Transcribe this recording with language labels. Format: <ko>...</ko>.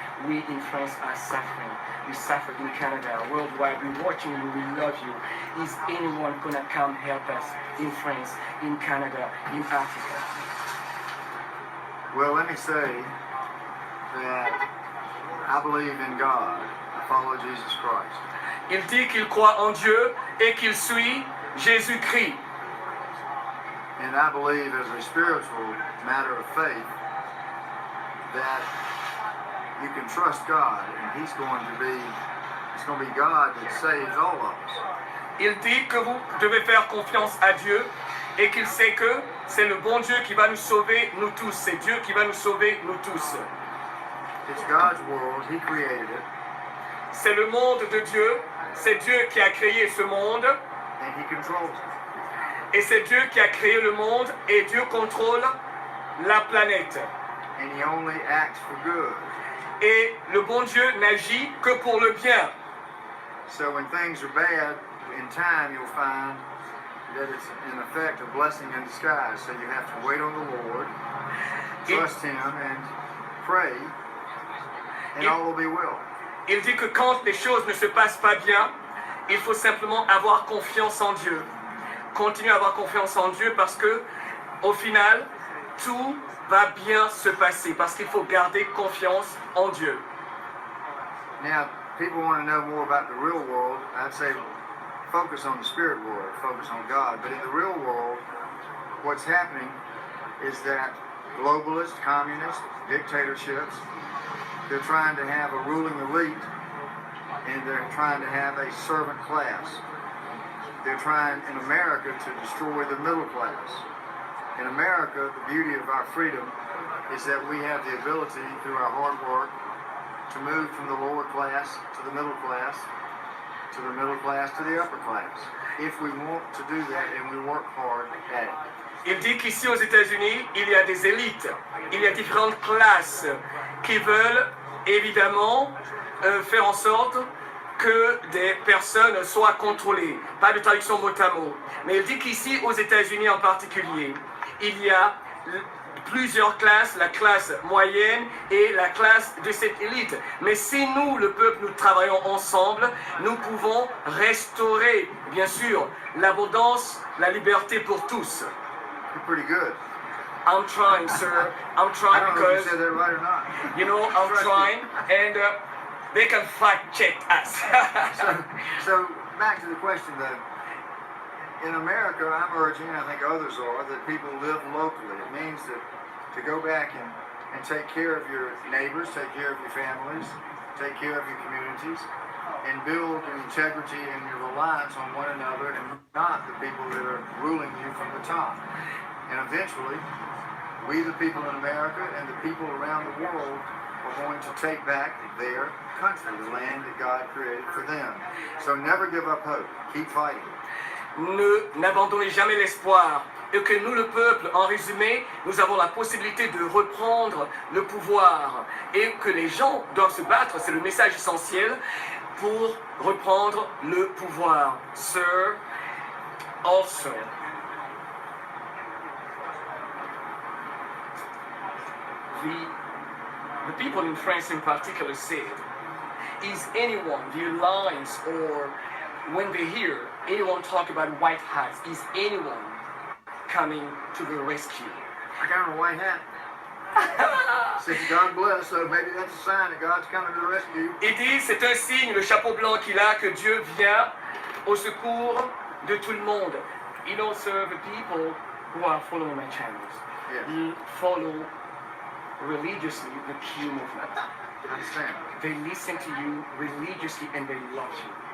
<en>We in France are suffering. We suffer in Canada, worldwide. We're watching you, we love you. Is anyone going to come help us in France, in Canada, in Africa? Well, let me say that I believe in God. I follow Jesus Christ.</en> <fr>Il dit qu'il croit en Dieu et qu'il suit Jésus-Christ.</fr> <en>And I believe as a spiritual matter of faith that you can trust God and it's going to be God that saves all of us.</en> <fr>Il dit que vous devez faire confiance à Dieu et qu'il sait que c'est le bon Dieu qui va nous sauver, nous tous. C'est Dieu qui va nous sauver, nous tous.</fr> <en>It's God's world. He created it.</en> <fr>C'est le monde de Dieu. C'est Dieu qui a créé ce monde.</fr> <en>And He controls it.</en> <fr>Et c'est Dieu qui a créé le monde et Dieu contrôle la planète.</fr> <en>And He only acts for good.</en> <fr>Et le bon Dieu n'agit que pour le bien.</fr> <en>So when things are bad, in time you'll find that it's in effect a blessing in disguise. So you have to wait on the Lord, trust Him, and pray, and all will be well.</en> <fr>Il dit que quand les choses ne se passent pas bien, il faut simplement avoir confiance en Dieu. Continuer à avoir confiance en Dieu parce que, au final, tout va bien se passer. Parce qu'il faut garder confiance en Dieu.</fr> <en>Now, people want to know more about the real world. I'd say focus on the spirit world, focus on God. But in the real world, what's happening is that globalists, communists, dictatorships, they're trying to have a ruling elite, and they're trying to have a servant class. They're trying in America to destroy the middle class. In America, the beauty of our freedom is that we have the ability, through our hard work, to move from the lower class to the middle class, to the middle class to the upper class, if we want to do that and we work hard at it.</en> <fr>Il dit qu'ici aux États-Unis, il y a des élites, il y a différentes classes qui veulent évidemment faire en sorte que des personnes soient contrôlées. Pas de traduction mot à mot. Mais il dit qu'ici aux États-Unis en particulier, il y a plusieurs classes, la classe moyenne et la classe de cette élite. Mais si nous, le peuple, nous travaillons ensemble, nous pouvons restaurer, bien sûr, l'abondance, la liberté pour tous.</fr> <en>You're pretty good. I'm trying, sir. I'm trying I don't know if because, you said that right or not. you know, I'm trying, and they can fact check us. So back to the question though. In America, I'm urging, and I think others are, that people live locally. It means that to go back and take care of your neighbors, take care of your families, take care of your communities, and build an integrity and your reliance on one another and not the people that are ruling you from the top. And eventually, we the people in America and the people around the world are going to take back their country, the land that God created for them. So never give up hope. Keep fighting.</en> <fr>N'abandonnez jamais l'espoir. Et que nous, le peuple, en résumé, nous avons la possibilité de reprendre le pouvoir. Et que les gens doivent se battre, c'est le message essentiel, pour reprendre le pouvoir.</fr> <en>Sir, also, the the people in France in particular said, is anyone, the alliance, or when they hear anyone talk about white hats, is anyone coming to the rescue? I got on a white hat. Says God bless, so maybe that's a sign that God's coming to the rescue.</en> <fr>Il dit, c'est un signe, le chapeau blanc qu'il a, que Dieu vient au secours de tout le monde.</fr> <en>You know, sir, the people who are following my channels, Yes. follow religiously the Q movement. I understand. They listen to you religiously and they love you.</en>